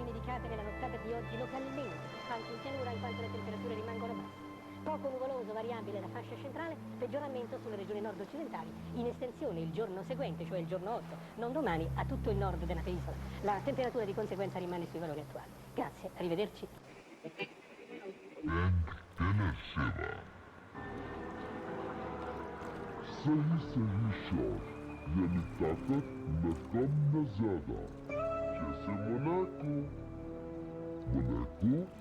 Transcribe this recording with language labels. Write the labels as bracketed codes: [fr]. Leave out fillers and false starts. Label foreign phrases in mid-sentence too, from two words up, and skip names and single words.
[it] ghiacciate nella nottata di oggi localmente, anche in pianura in quanto le temperature rimangono basse. Poco nuvoloso, variabile la fascia centrale, peggioramento sulle regioni nord-occidentali, in estensione il giorno seguente, cioè il giorno 8, non domani, a tutto il nord della penisola. La temperatura di conseguenza rimane sui valori attuali. Grazie, arrivederci. [hi] सही सही शॉट यानी ताकत न कम न ज्यादा जैसे मोनाको मोनाको